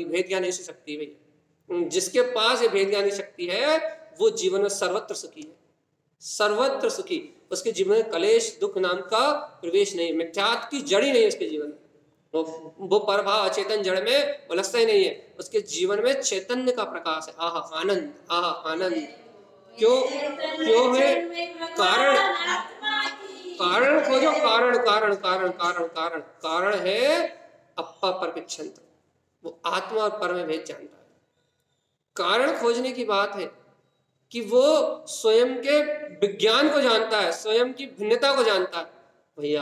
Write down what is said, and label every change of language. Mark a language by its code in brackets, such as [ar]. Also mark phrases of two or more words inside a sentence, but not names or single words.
[hi] भेद ज्ञान ऐसी शक्ति है भैया, जिसके पास ये भेद ज्ञान शक्ति है वो जीवन में सर्वत्र सुखी है, सर्वत्र सुखी। उसके जीवन में कलेश दुख नाम का प्रवेश नहीं, मिथ्यात्व की जड़ ही नहीं है उसके जीवन में। वो परभाव अचेतन जड़ में उलझता ही नहीं है, उसके जीवन में चैतन्य का प्रकाश है। आहा आनंद, आहा आनंद। क्यों क्यों है? कारण कारण खोजो, कारण कारण कारण कारण कारण कारण है [pra] अप्पा परपिच्छन्त, [hi] वो आत्मा और पर में भेद जानता है। कारण खोजने की बात है कि वो स्वयं के विज्ञान को जानता है, स्वयं की भिन्नता को जानता है भैया।